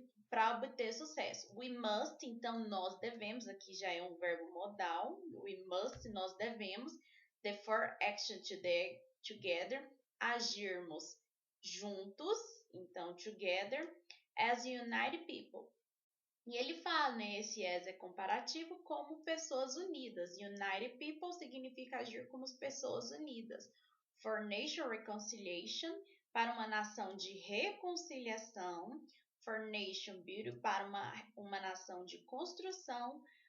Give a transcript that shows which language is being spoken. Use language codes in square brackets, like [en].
[pt] Para obter sucesso. [en] We must, [pt] então nós devemos, aqui já é um verbo modal. [en] We must, [pt] nós devemos. [en] Therefore, action together, [pt] agirmos juntos, então [en] together, as united people. [pt] E ele fala, né, esse as é comparativo como pessoas unidas. United people significa agir como pessoas unidas. [en] For nation reconciliation, [pt] para uma nação de reconciliação. [en] For nation building, [pt] para uma nação de construção.